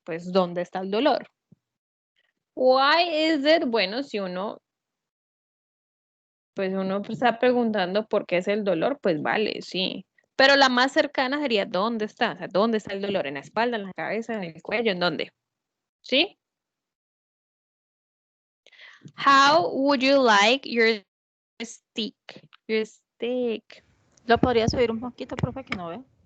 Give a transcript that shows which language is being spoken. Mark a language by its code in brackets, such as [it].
[es] Pues ¿dónde está el dolor? [en] Why is it? [es] Bueno, si uno está preguntando por qué es el dolor, pues vale, sí. Pero la más cercana sería ¿dónde está? O sea, ¿dónde está el dolor? ¿En la espalda, en la cabeza, en el cuello? ¿En dónde? ¿Sí? [en] How would you like your stick? Your stick. [es] ¿Lo podría subir un poquito, profe, que no ve?